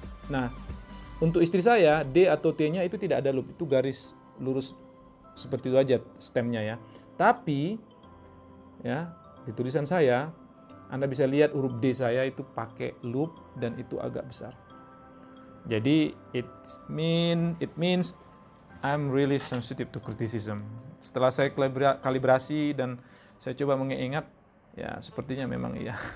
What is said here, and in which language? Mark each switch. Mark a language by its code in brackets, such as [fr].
[id] Nah, untuk istri saya D atau T-nya itu tidak ada loop, itu garis lurus seperti itu aja stemnya ya. Tapi ya di tulisan saya, Anda bisa lihat huruf D saya itu pakai loop dan itu agak besar. [en] Jadi it means I'm really sensitive to criticism. [id] Setelah saya kalibrasi dan saya coba mengingat, ya sepertinya memang iya.